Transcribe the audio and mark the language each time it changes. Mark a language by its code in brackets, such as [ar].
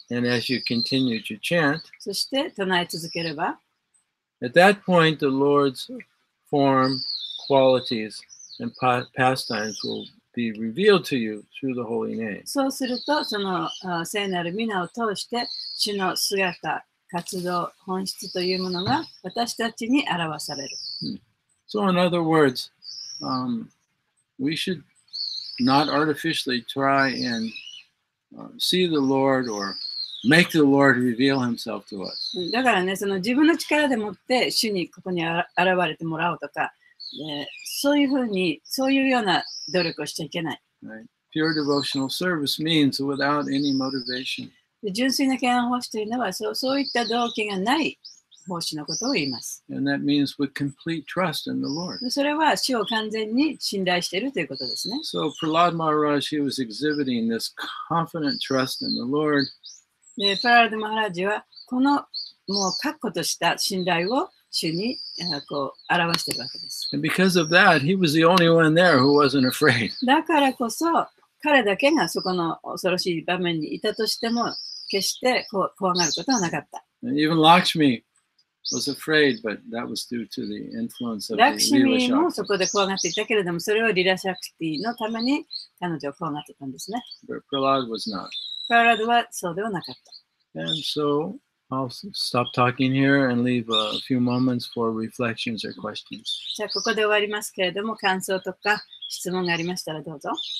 [en] and as you continue to chant, [ja] そして唱え続ければ、 [en] at that point the Lord's form, qualities, and pastimes will be revealed to you through the holy name. [ja] そうすると、その聖なる皆を通して、主の姿、活動、本質というものが私たちに表される。 [en] So in other words, we should not artificially try and see the Lord or make the Lord reveal himself to us. [ja] だからね、その自分の力でもって主にここに現れてもらおうとか、そういうふうに、そういうような努力をしちゃいけない。 [en] Right? Pure devotional service means without any motivation. [ja] 純粋な敬愛奉仕というのはそういった動機がない奉仕のことを言います。 [en] And that means with complete trust in the Lord. [ja] それは主を完全に信頼しているということですね。 [en] So Prahlad Maharaj, he was exhibiting this confident trust in the Lord. [ja] で、プララダ・マハラジはこのもう確固とした信頼を主にこう表しているわけです。 [en] And because of that, he was the only one there who wasn't afraid. [ja] だからこそ彼だけがそこの恐ろしい場面にいたとしても決して怖がることはなかった。 [en] And even Lakshmi was afraid, but that was due to the influence of the [ja] ラクシ [en] Leela [ja] ミも [en] Shakti. [ja] そこで怖がっていたけれども、それはリラシャクティのために彼女は怖がってたんですね。 [en] But Prahlad was not. [ja] プララドはそうではなかった。 [en] And so I'll stop talking here and leave a few moments for reflections or questions. [ja] じゃあここで終わりますけれども、感想とか質問がありましたらどうぞ。